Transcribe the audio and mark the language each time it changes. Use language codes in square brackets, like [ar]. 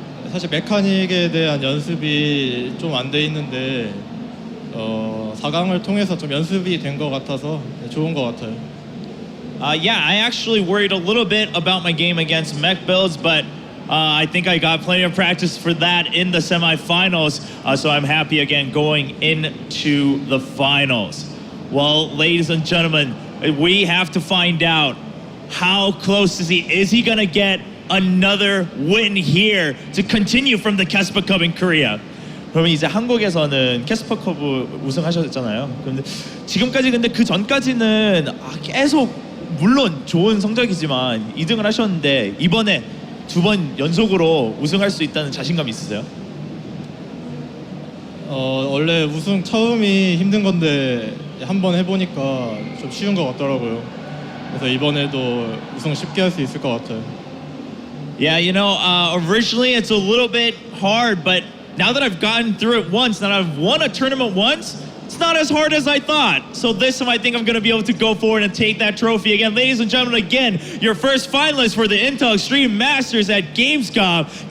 [ko] 사실 메카닉에 대한 연습이 좀 안 돼 있는데 4강을 통해서 좀 연습이 된 것 같아서 좋은 것 같아요. [en] Yeah, I actually worried a little bit about my game against mech builds, but I think I got plenty of practice for that in the semifinals, so I'm happy again going into the finals. Well, ladies and gentlemen, we have to find out how close is he? Is he gonna get another win here to continue from the Kespa Cup in Korea? [ko] 그러면 이제 한국에서는 캐스퍼컵 우승하셨잖아요. 근데 지금까지 근데 그 전까지는 계속 물론 좋은 성적이지만 2등을 하셨는데 이번에 2번 연속으로 우승할 수 있다는 자신감 있으세요? 원래 우승 처음이 힘든 건데 한번 해보니까 좀 쉬운 것 같더라고요. 그래서 이번에도 우승 쉽게 할 수 있을 것 같아요. [en] Yeah, you know, originally it's a little bit hard, but now that I've gotten through it once, that I've won a tournament once, it's not as hard as I thought. So this time I think I'm going to be able to go forward and take that trophy again. Ladies and gentlemen, again, your first finalist for the Intel Extreme Masters at Gamescom.